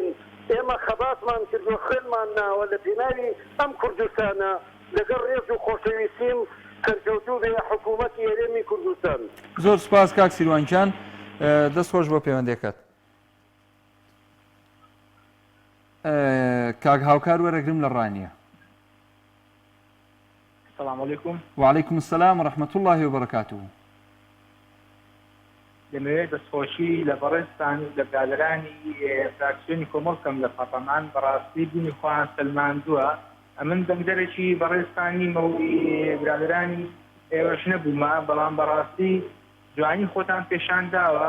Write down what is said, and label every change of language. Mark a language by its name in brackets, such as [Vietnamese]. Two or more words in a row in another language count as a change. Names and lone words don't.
[Central Kurdish] ئێمە خەباتمان کردو خوێنمان ناوە لە پێناوی ئەم کوردستانە لەگەڵ ڕێز و خۆشەویستیم سەرکەوتوو بێ حکوومەتی هەرێمی کوردستان. زۆر سپاس کاک سیروانجان، دەست خۆش بۆ پەیوەندیەکەت. کاک هاوکار وەرەگرم لە ڕانیە. [Arabic] السلام عليكم. وعليكم السلام ورحمة الله وبركاته. [Central Kurdish] دەمەوێت دەستخۆشی لە بەڕێزتان لە برادرانی فراکسیۆنی کۆمەڵکەم لە پەرلەمان بەڕاستی بوونی خۆیان سەلماندووە. ئەمن دەنگدەرێکی بەڕێزتانی برادرانی ئێوەش نەبوومە، بەڵام بەڕاستی جوانی خۆتان پێشان داوە.